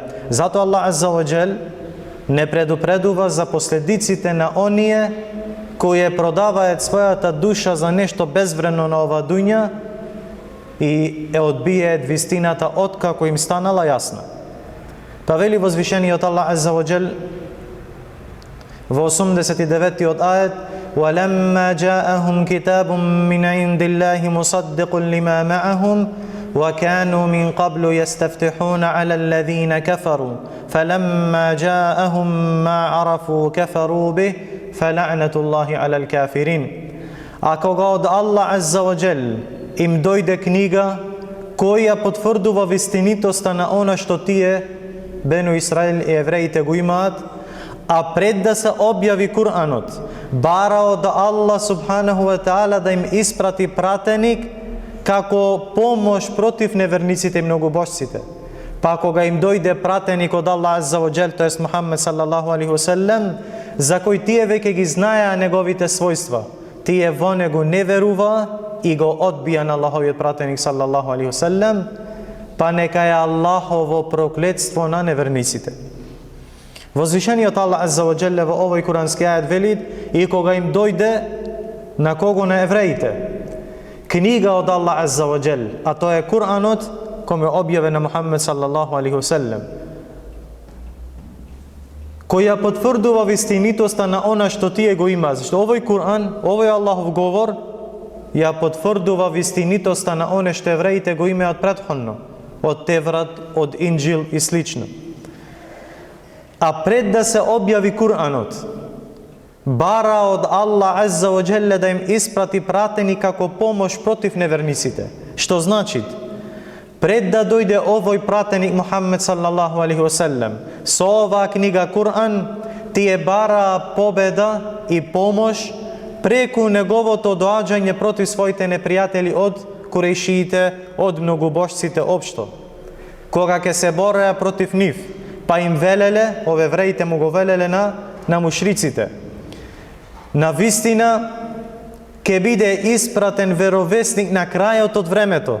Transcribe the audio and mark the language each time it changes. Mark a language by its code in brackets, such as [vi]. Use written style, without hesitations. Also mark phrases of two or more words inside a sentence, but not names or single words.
[mk] Зато Аллах [ar] عز وجل [mk] не предупредува за последиците на оние кои продаваат својата душа за нешто безвредно на ова дуња и одбијаат вистината откако им станала јасна. Па вели возвишениот Аллах [ar] عز وجل [mk] во 89-тиот ајет: [ar] وَلَمَّا جَاءَهُمْ كِتَابٌ مِّنْ عِنْدِ اللَّهِ مُصَدِّقٌ لِمَا مَعَهُمْ وَكَانُوا مِنْ قَبْلُ يَسْتَفْتِحُونَ عَلَى الَّذِينَ كَفَرُوا فَلَمَّا جَاءَهُمْ مَا عَرَفُوا كَفَرُوا بِهِ فَلَعْنَةُ اللَّهِ عَلَى الْكَافِرِينَ. [mk] А кога од Аллах [ar] عز وجل [mk] им дојде книга која потврдува вистинитоста на она што тие Бену Исраил и евреите го имаат, а пред да се објави Куранот, барао да Аллах [ar] سبحانه وتعالى [mk] да им испрати пратеник како помош против неверниците и многобожците. Па кога им дојде пратеник од Аллах [ar] عز وجل, [mk] тоест Мухаммед [ar] صلى الله عليه وسلم, [mk] за кој тие веќе ги знаеа неговите својства, тие во него не верува и го одбија на Аллаховиот пратеник [ar] صلى الله عليه وسلم, [mk] па нека е Аллахово проклетство на неверниците. Возвишениот Аллах [ar] عز وجل [mk] во овој курански ајет вели: и кога им дојде на кого, на евреите, книга од Аллах Азза ва Џел, а тоа е Куранот, кој е објавен на Мухаммед [ar] صلى الله عليه وسلم, [mk] која потврдува вистинитоста на она што тие го има, зашто овој Куран, овој Аллахов говор, ја потврдува вистинитоста на оне што евреите го имаат претходно, од Теврат, од Инџил и слично. А пред да се објави Куранот, бара од Аллах [ar] عز وجل [mk] да им испрати пратени како помош против неверниците. Што значи? Пред да дојде овој пратеник Мухаммед [ar] صلى الله عليه وسلم [mk] со оваа книга Куран, тие бараа победа и помош преку неговото доаѓање против своите непријатели од курејшиите, од многобожците општо. Кога ќе се бореа против нив, па им велеле, ове евреите му го велеле на мушриците: на вистина ќе биде испратен веровесник на крајот од времето.